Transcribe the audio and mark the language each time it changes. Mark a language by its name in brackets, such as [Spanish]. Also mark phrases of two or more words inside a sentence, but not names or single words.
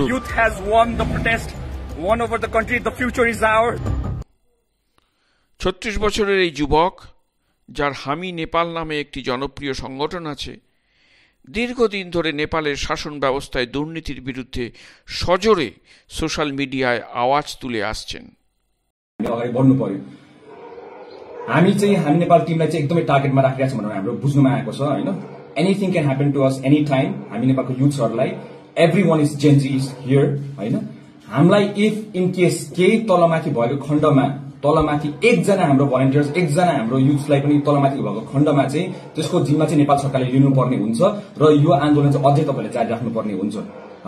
[English] The youth has won the protest, won over the country, the future is ours. [Bangla] 36 বছরের এই যুবক, যার হামি নেপাল নামে একটি জনপ্রিয় সংগঠন আছে, দীর্ঘদিন ধরে নেপালের শাসন ব্যবস্থায় দুর্নীতির বিরুদ্ধে সজোরে [English] social media [Bangla] আওয়াজ তুলে আসছেন। [Nepali] हामी नेपाल टिमलाई चाहिँ एकदमै टार्गेटमा राखिरहेको छ भनेर हाम्रो बुझ्नुमा आएको छ हैन। [English] Anything can happen to us any time. [Nepali] हामी नेपालको युथ्सहरुलाई [English] everyone is Gen Z is here हैन। [Nepali] हामीलाई [English] if in case [Nepali] केही तलमाथि भएको खण्डमा तलमाथि एकजना हाम्रो भलन्टियर्स एकजना हाम्रो युथ्सलाई पनि तलमाथि भएको खण्डमा चाहिँ त्यसको जिम्मा चाहिँ नेपाल सरकारले लिनुपर्ने हुन्छ र यो आन्दोलन चाहिँ अझै तपाईले जारी राख्नुपर्ने हुन्छ है।